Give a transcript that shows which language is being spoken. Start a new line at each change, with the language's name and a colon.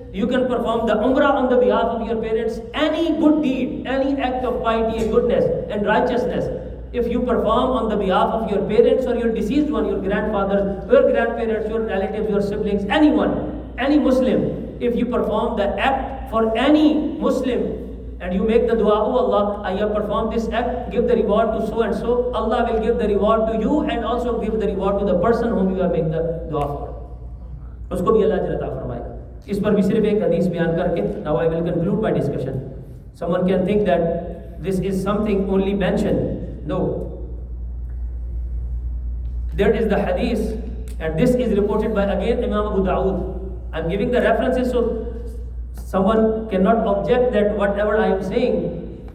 English: You can perform the umrah on the behalf of your parents. Any good deed, any act of piety and goodness and righteousness, if you perform on the behalf of your parents or your deceased one, your grandfathers, your grandparents, your relatives, your siblings, anyone, any Muslim, if you perform the act for any Muslim, and you make the dua, oh Allah, I have performed this act, give the reward to so and so, Allah will give the reward to you and also give the reward to the person whom you have made the dua for.
Hindi: उसको भी अल्लाह अता फरमाएगा. इस पर भी सिर्फ एक हदीस बयान करके,
English: now I will conclude my discussion. Someone can think that this is something only mentioned. No. There is the hadith, and this is reported by again Imam Abu Dawood. I'm giving the references so someone cannot object that whatever I am saying